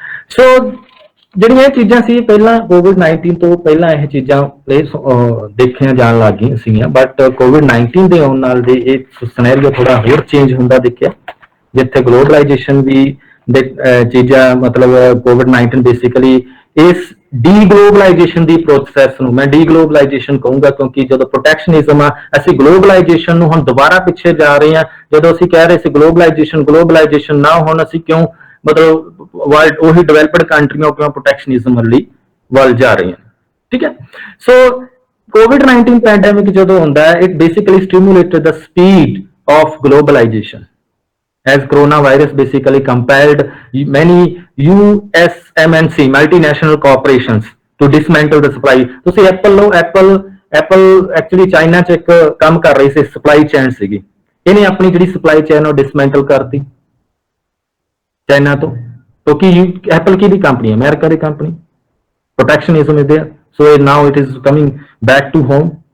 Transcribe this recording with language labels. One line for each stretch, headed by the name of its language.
Punjabi: ਸੋ ਜਿਹੜੀਆਂ ਇਹ ਚੀਜ਼ਾਂ ਸੀ ਪਹਿਲਾਂ COVID-19 ਤੋਂ ਪਹਿਲਾਂ ਇਹ ਚੀਜ਼ਾਂ ਦੇਖੀਆਂ ਜਾਣ ਲੱਗ ਗਈਆਂ ਸੀਗੀਆਂ, ਬਟ COVID-19 ਦੇ ਆਉਣ ਨਾਲ ਦੇ ਇਹ ਸਿਨੈਰੀਓ ਥੋੜਾ ਹੋਰ ਚੇਂਜ ਹੁੰਦਾ ਦਿਖਿਆ, ਜਿੱਥੇ ਗਲੋਬਲਾਈਜੇਸ਼ਨ ਵੀ ਚੀਜ਼ਾਂ ਮਤਲਬ COVID-19 ਬੇਸਿਕਲੀ ਇਸ ਡੀਗਲੋਬਲਾਈਜੇਸ਼ਨ ਦੀ ਪ੍ਰੋਸੈਸ ਨੂੰ ਮੈਂ ਡੀਗਲੋਬਲਾਈਜੇਸ਼ਨ ਕਹੂੰਗਾ, ਕਿਉਂਕਿ ਜਦੋਂ ਪ੍ਰੋਟੈਕਸ਼ਨਿਜ਼ਮ ਆ ਅਸੀਂ ਗਲੋਬਲਾਈਜੇਸ਼ਨ ਨੂੰ ਹੁਣ ਦੁਬਾਰਾ ਪਿੱਛੇ ਜਾ ਰਹੇ ਹਾਂ। ਜਦੋਂ ਅਸੀਂ ਕਹਿ ਰਹੇ ਸੀ ਗਲੋਬਲਾਈਜੇਸ਼ਨ ਨਾ ਹੁਣ ਅਸੀਂ ਕਿਉਂ ਮਤਲਬ ਵਰਲਡ ਉਹੀ ਡਿਵੈਲਪਡ ਕੰਟਰੀਆਂ ਕਿਉਂ ਪ੍ਰੋਟੈਕਸ਼ਨਿਜ਼ਮ ਲਈ ਵੱਲ ਜਾ ਰਹੀਆਂ। ਠੀਕ ਹੈ। ਸੋ COVID-19 ਪੈਂਡੈਮਿਕ ਜਦੋਂ ਹੁੰਦਾ ਹੈ
English: It basically stimulated the speed of globalisation as coronavirus basically compelled many US MNC multinational corporations to dismantle the supply.
Punjabi: ਤੁਸੀਂ Apple ਲਓ, Apple actually ਚਾਈਨਾ ਚ ਇੱਕ ਕੰਮ ਕਰ ਰਹੀ ਸੀ, ਸਪਲਾਈ ਚੇਨ ਸੀਗੀ, ਇਹਨੇ ਆਪਣੀ ਜਿਹੜੀ ਸਪਲਾਈ ਚੇਨ ਉਹ ਡਿਸਮੈਂਟਲ ਕਰਤੀ ਚਾਈਨਾ ਤੋਂ। ਕਿਉਂਕਿ Apple ਕੀ ਦੀ ਕੰਪਨੀ ਹੈ? America ਦੀ company.
English: Protectionism is there, so now it is coming back to home.